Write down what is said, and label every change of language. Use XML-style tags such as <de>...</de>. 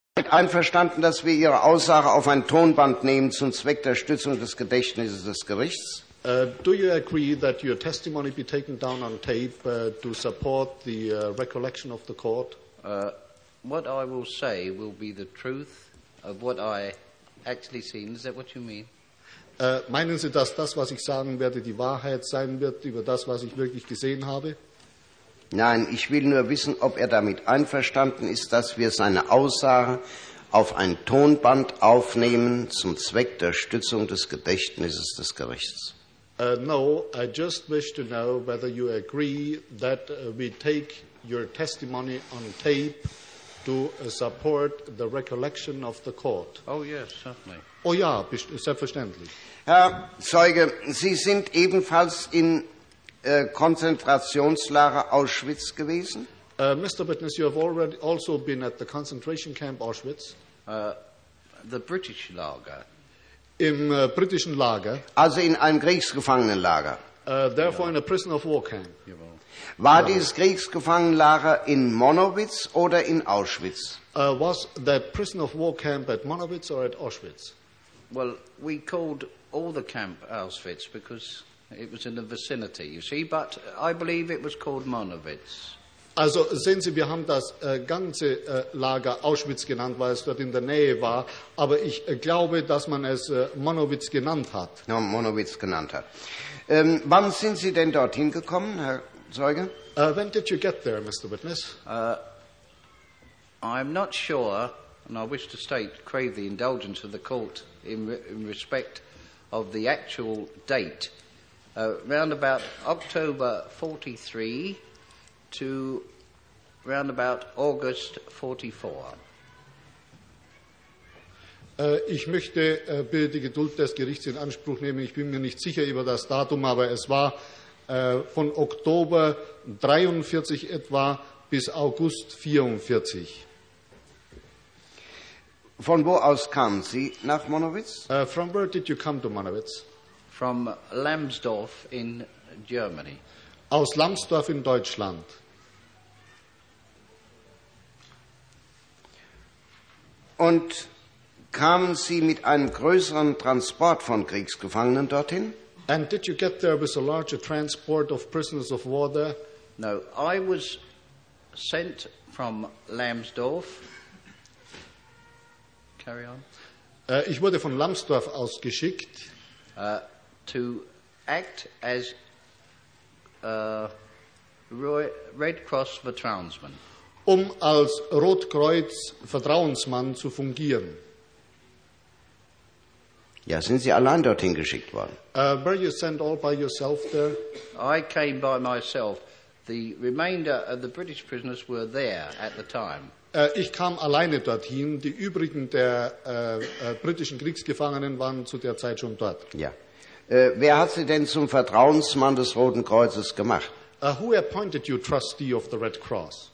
<de>Einverstanden, dass wir Ihre Aussage auf ein Tonband nehmen zum Zweck der Stützung des Gedächtnisses des Gerichts?</de> <en>Do you agree that your testimony be taken down on tape to support the recollection of the court? What I will say will be the truth of what I actually seen. Is that what you mean?</en> <de>Meinen Sie, dass das, was ich sagen werde, die Wahrheit sein wird über das, was ich wirklich gesehen habe? Nein, ich will nur wissen, ob er damit einverstanden ist, dass wir seine Aussage auf ein Tonband aufnehmen zum Zweck der Stützung des Gedächtnisses des Gerichts.</de> <en>No, I just wish to know whether you agree that we take your testimony on tape to support the recollection of the court. Oh yes, certainly.</en> <de>Oh ja, selbstverständlich. Herr Zeuge, Sie sind ebenfalls in Konzentrationslager Auschwitz gewesen?</de> <en>Mr. Witness, you have already also been at the concentration camp Auschwitz. The British Lager.</en> <de>Im britischen Lager. Also in einem Kriegsgefangenenlager.</de> <en>Therefore ja. In a prison of war camp.</en> <de>War ja. Dieses Kriegsgefangenenlager in Monowitz oder in Auschwitz?</de> <en>Was the prison of war camp at Monowitz or at Auschwitz? Well, we called all the camp Auschwitz because it was in the vicinity, you see, but I believe it was called Monowitz.</en> <de>Also sehen Sie, wir haben das ganze Lager Auschwitz genannt, weil es dort in der Nähe war, aber ich glaube, dass man es Monowitz genannt hat. Ja, Monowitz genannt hat. Wann sind Sie denn dorthin gekommen, Herr Zeuge?</de> <en>When did you get there, Mr. Witness? I'm not sure, and I wish to state, crave the indulgence of the court in respect of the actual date. Round about October 43 to round about August 44.</en> <de>Ich möchte bitte die Geduld des Gerichts in Anspruch nehmen. Ich bin mir nicht sicher über das Datum, aber es war von Oktober 43 etwa bis August 44. Von wo aus kamen Sie nach Monowitz?</de> <en>From where did you come to Monowitz? From Lambsdorff in Germany.</en> <de>Aus Lambsdorff in Deutschland. Und kamen Sie mit einem größeren Transport von Kriegsgefangenen dorthin?</de> <en>And did you get there with a larger transport of prisoners of war there? No, I was sent from Lambsdorff. Carry on.</en> <de>Ich wurde von Lambsdorff aus geschickt.</de> <en>To act as Red Cross Vertrauensmann.</en> <de>Um als Rotkreuz Vertrauensmann zu fungieren. Ja, sind Sie allein dorthin geschickt worden?</de> <en>Were you sent all by yourself there? I came by myself. The remainder of the British prisoners were there at the time.</en> <de>Ich kam alleine dorthin. Die übrigen der britischen Kriegsgefangenen waren zu der Zeit schon dort. Ja. Wer hat Sie denn zum Vertrauensmann des Roten Kreuzes gemacht?</de> <en>Who appointed you trustee of the Red Cross?</en>